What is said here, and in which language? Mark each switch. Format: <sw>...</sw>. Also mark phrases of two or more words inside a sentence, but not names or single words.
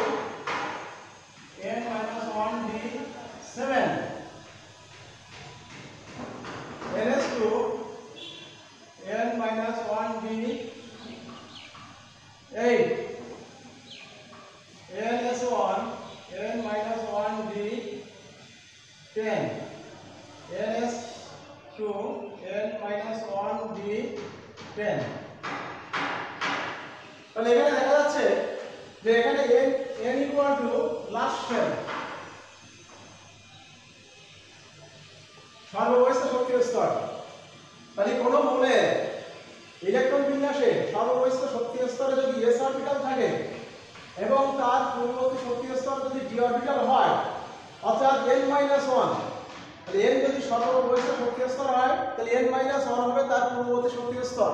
<bn>n-1d7 ns2 n-1d8 ns1 n-1d10 ns2 n-1d10। তাহলে এখানে দেখা যাচ্ছে যে এখানে n</bn> <en>equal to last shell,</en> <bn>সর্ববহিষ্ঠ শক্তির স্তর। তাহলে কোন মৌলের ইলেকট্রন বিন্যাসে সর্ববহিষ্ঠ শক্তির স্তরে যদি s অরবিটাল থাকে এবং তার পূর্ববর্তী শক্তির স্তর যদি d অরবিটাল হয়, অর্থাৎ n-1, তাহলে n যদি সর্ববহিষ্ঠ শক্তির স্তর হয় তাহলে n-1 হবে তার পূর্ববর্তী শক্তির স্তর।</bn>